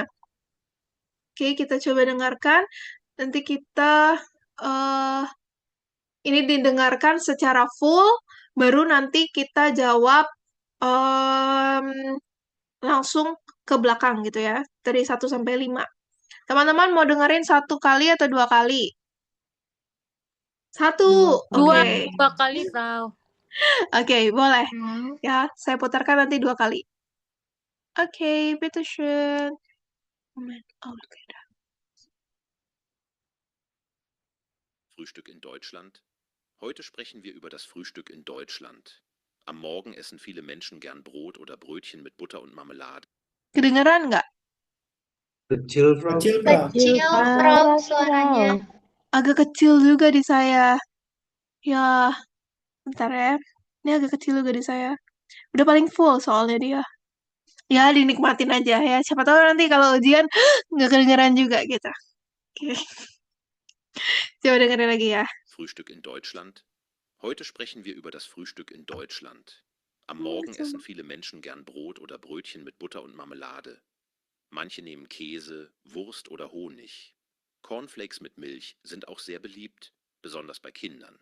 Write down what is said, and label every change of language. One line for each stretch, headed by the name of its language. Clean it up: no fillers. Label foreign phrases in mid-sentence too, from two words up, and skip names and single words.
Indonesian: Oke, kita coba dengarkan. Nanti kita ini didengarkan secara full, baru nanti kita jawab langsung ke belakang gitu ya, dari 1 sampai 5. Teman-teman mau dengerin 1 kali atau 2 kali? 1, oke. 2 kali, Frau. Oke, boleh. Nah, Ya, saya putarkan nanti 2 kali. Oke,
German: bitteschön. Moment. Oh, okay. Frühstück in Deutschland. Heute sprechen wir über das Frühstück in Deutschland. Am Morgen essen viele Menschen gern Brot oder Brötchen mit Butter und Marmelade.
Indonesian: Kedengeran nggak? Kecil, Frau. Kecil, Frau. kecil, Frau, suaranya. Agak kecil juga di saya. Ya, bentar ya. Ini agak kecil juga di saya. Udah paling full soalnya dia. Ya, dinikmatin aja ya. Siapa tahu nanti kalau ujian nggak kedengeran juga gitu. Oke. Coba dengerin lagi ya.
German: Frühstück in Deutschland. Heute sprechen wir über das Frühstück in Deutschland. Am Morgen essen viele Menschen gern Brot oder Brötchen mit Butter und Marmelade. Manche nehmen Käse, Wurst oder Honig. Cornflakes mit Milch sind auch sehr beliebt, besonders bei Kindern.